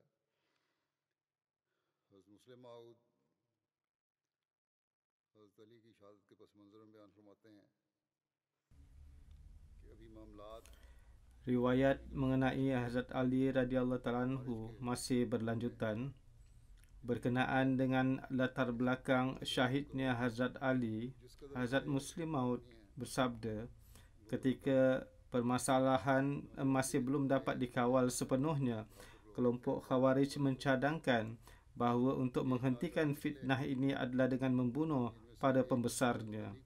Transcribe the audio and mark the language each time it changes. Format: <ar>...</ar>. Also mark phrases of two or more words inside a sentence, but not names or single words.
<ur>حضرت مسلم موعود حضرت علی کی شہادت کے پس منظر میں بیان فرماتے ہیں کہ ابھی معاملات</ur> <ms>Riwayat mengenai Hazrat Ali</ms> <ar>رضي الله تعالى عنه</ar> <ms>masih berlanjutan berkenaan dengan latar belakang syahidnya Hazrat Ali. Hazrat Muslim Maud bersabda, ketika permasalahan masih belum dapat dikawal sepenuhnya, kelompok Khawarij mencadangkan bahawa untuk menghentikan fitnah ini adalah dengan membunuh para pembesarnya.</ms>